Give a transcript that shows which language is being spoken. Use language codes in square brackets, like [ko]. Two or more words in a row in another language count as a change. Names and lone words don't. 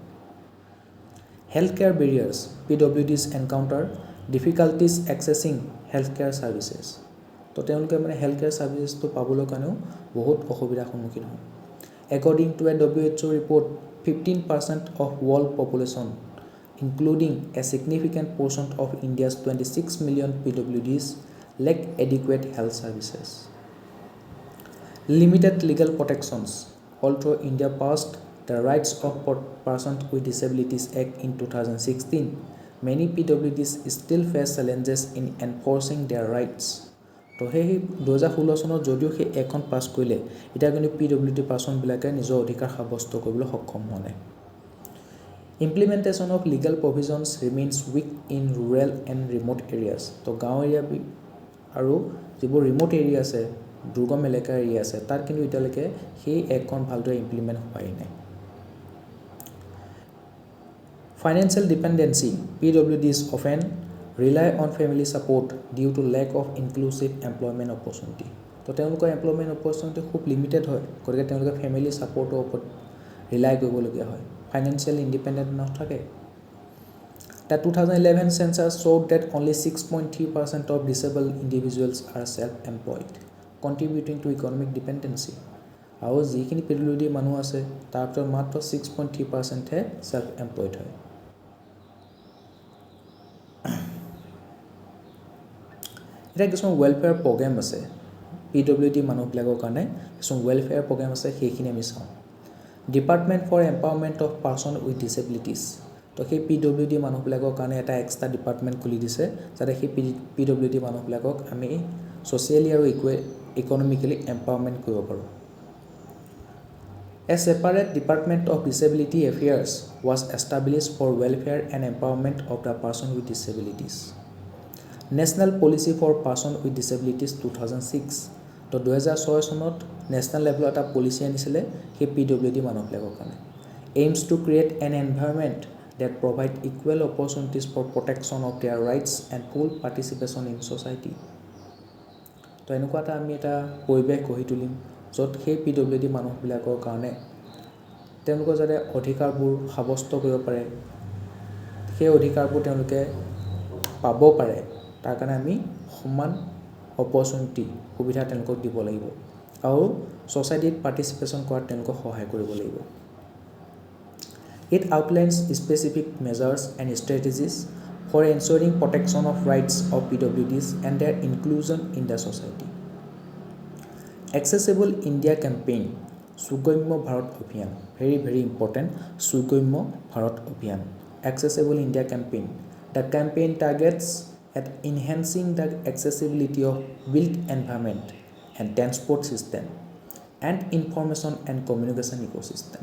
[en] health care barriers, PWDs encounter difficulties accessing health care services. [as] তো তেওঁলোকে মানে [en] health care [as] ছাৰ্ভিচেছটো পাবলৈ কাৰণেও বহুত অসুবিধাৰ সন্মুখীন হয়। [en] According to a WHO report, 15% of world population, including a significant portion of India's 26 million PWDs, lack adequate health services. Limited legal protections. Although India passed the Rights of Persons with Disabilities Act in 2016, many PWDs still face challenges in enforcing their rights. [as] তো সেই 2016 চনত যদিও সেই এখন পাছ কৰিলে, এতিয়া কিন্তু PWD পাৰ্চনবিলাকে নিজৰ অধিকাৰ সাব্যস্ত কৰিবলৈ সক্ষম হোৱা নাই। [en] Implementation of legal provisions remains weak in rural and remote areas. [as] তো গাঁও এৰিয়া আৰু যিবোৰ [en] remote area [as] আছে, দুৰ্গম এলেকাৰ এৰিয়া আছে, তাত কিন্তু এতিয়ালৈকে সেই এক্টখন ভালদৰে ইমপ্লিমেণ্ট হোৱাই নাই। [en] Financial dependency. PWDs often rely on family support due to lack of inclusive employment opportunity. [as] তো তেওঁলোকৰ [en] employment opportunity [as] খুব লিমিটেড হয়, গতিকে তেওঁলোকে [en] family supportৰ [as] ওপৰত ৰিলাই কৰিবলগীয়া হয়, [en] financial independent [as] নাথাকে। [en] The 2011 census showed that only 6.3% of disabled individuals are self-employed, contributing to economic dependency. [as] আৰু যিখিনি PWD মানুহ আছে তাৰ ভিতৰত মাত্ৰ 6.3%হে self-employed হয়। এতিয়া কিছুমান [en] welfare program [as] আছে PWD মানুহবিলাকৰ কাৰণে, কিছুমান [en] welfare program [as] আছে, সেইখিনি আমি চাওঁ। [en] department for empowerment of person with disabilities. [as] তো সেই PWD মানুহবিলাকৰ কাৰণে এটা [en] extra department [as] খুলি দিছে, যাতে সেই PWD মানুহবিলাকক আমি ছ'চিয়েলি আৰু [en] economically empowerment [as] কৰিব পাৰোঁ। [en] A separate Department of Disability Affairs was established for welfare and empowerment of the person with disabilities. National Policy for Person with Disabilities 2006. [as] তো 2006 চনত [en] national levelত [as] এটা পলিচি আনিছিলে সেই PWD মানুহবিলাকৰ কাৰণে। [en] Aims to create an environment that provide equal opportunities for protection of their rights and full participation in society. [as] তো এনেকুৱা আমি এটা পৰিৱেশ গঢ়ি তুলিম য'ত সেই PWD মানুহবিলাকৰ কাৰণে তেওঁলোকৰ যাতে অধিকাৰবোৰ সাব্যস্ত কৰিব পাৰে, সেই অধিকাৰবোৰ তেওঁলোকে পাব পাৰে, তাৰ কাৰণে আমি সমান অপৰচুনিটি সুবিধা তেওঁলোকক দিব লাগিব আৰু ছ'চাইটিত পাৰ্টিচিপেশ্যন কৰাত তেওঁলোকক সহায় কৰিব লাগিব। [en] It outlines specific measures and strategies for ensuring protection of rights of PWDs and their inclusion in the society. Accessible India campaign সুগম্য ভাৰত অভিযান, very very important, সুগম্য ভাৰত অভিযান, accessible India campaign. the campaign targets at enhancing the accessibility of built environment and transport system and information and communication ecosystem.